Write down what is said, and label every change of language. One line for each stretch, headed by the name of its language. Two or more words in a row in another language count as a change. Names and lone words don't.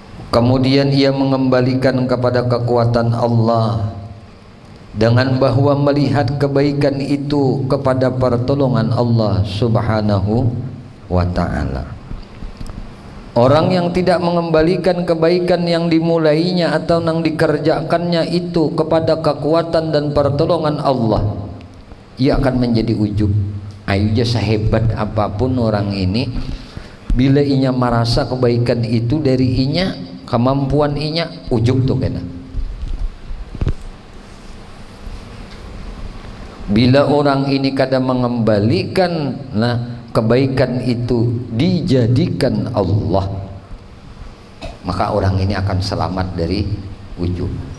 Indonesian: Kemudian ia mengembalikan kepada kekuatan Allah dengan bahwa melihat kebaikan itu kepada pertolongan Allah
Arabic: سبحانه وتعالى.
Indonesian: Orang yang tidak mengembalikan kebaikan yang dimulainya atau yang dikerjakannya itu kepada kekuatan dan pertolongan Allah, ia akan menjadi ujub.
Banjar: Ayo sehebat apapun orang ini, bila inya merasa kebaikan itu dari inya, kemampuan inya, ujub tuh kena.
Indonesian: Bila orang ini kadang mengembalikan kebaikan itu dijadikan Allah, maka orang ini akan selamat dari ujub.